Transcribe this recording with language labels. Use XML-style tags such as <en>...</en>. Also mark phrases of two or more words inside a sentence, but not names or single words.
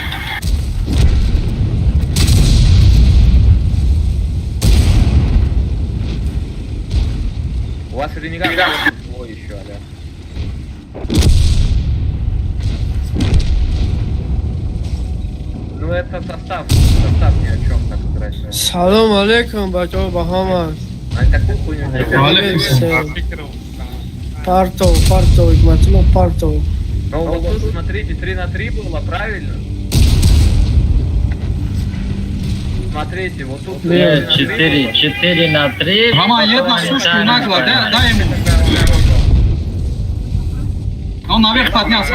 <ru>У вас ренегат свой еще, аля. Ну это состав ни о чем так играть.</ru> <tg>Салам алейкум, бачо, Бахамас.</tg> <ru>А такую хуйню не делать.</ru> <tg>Парто, Игматуло, парто.</tg> <ru>Ну вот тут смотрите, 3 на 3 было, правильно? Смотрите, вот тут... Нет, 4 на 3. Роман, едь на сушку нагло, дай ему. Он наверх поднялся.</ru>